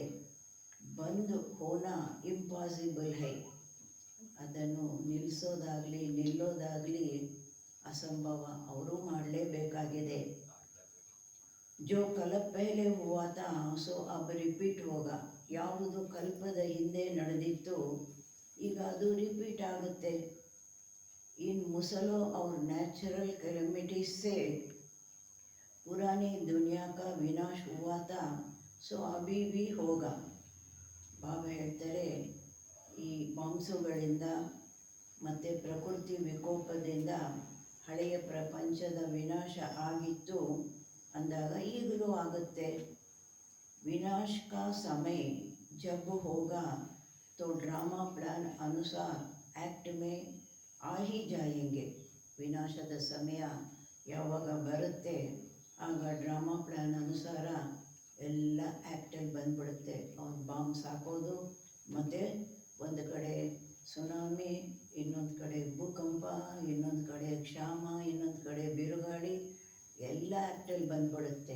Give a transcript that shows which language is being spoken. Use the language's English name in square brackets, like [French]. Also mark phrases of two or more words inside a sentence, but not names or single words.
[Hindi] बंद होना इम्पॉसिबल है, [Kannada] ಅದನ್ನು ನಿಲ್ಲೋದಾಗಲಿ ಅಸಂಭವ, ಅವರು ಮಾಡಲೇಬೇಕಾಗಿದೆ. [Hindi] जो कल्प पहले हुआ था सो अब रिपीट होगा, [Kannada] ಯಾವುದು ಕಲ್ಪದ ಹಿಂದೆ ನಡೆದಿತ್ತು ಈಗ ಅದು ರಿಪೀಟ್ ಆಗುತ್ತೆ. [Hindi] इन मूसलों और [English] natural calamities [Hindi] से पुरानी दुनिया का विनाश हुआ था सो अभी भी होगा. [Kannada] ಬಾಬಾ ಹೇಳ್ತಾರೆ ಈ ಬಾಂಬ್ಸುಗಳಿಂದ ಮತ್ತು ಪ್ರಕೃತಿ ವಿಕೋಪದಿಂದ ಹಳೆಯ ಪ್ರಪಂಚದ ವಿನಾಶ ಆಗಿತ್ತು, ಅಂದಾಗ ಈಗಲೂ ಆಗುತ್ತೆ. [Hindi] विनाश का समय जब होगा तो [English] drama plan [Hindi] अनुसार एक्ट में आ ही जाएंगे. [Kannada] ವಿನಾಶದ ಸಮಯ ಯಾವಾಗ ಬರುತ್ತೆ ಆಗ [English] drama plan [Kannada] ಅನುಸಾರ ಎಲ್ಲ ಆ್ಯಕ್ಟಲ್ಲಿ ಬಂದ್ಬಿಡುತ್ತೆ. ಅವ್ನು ಬಾಂಬ್ಸ್ ಹಾಕೋದು, ಮತ್ತು ಒಂದು ಕಡೆ ಸುನಾಮಿ, ಇನ್ನೊಂದು ಕಡೆ ಭೂಕಂಪ, ಇನ್ನೊಂದು ಕಡೆ ಕ್ಷಾಮ, ಇನ್ನೊಂದು ಕಡೆ ಬಿರುಗಾಳಿ, ಎಲ್ಲ ಆ್ಯಕ್ಟಲ್ಲಿ ಬಂದ್ಬಿಡುತ್ತೆ.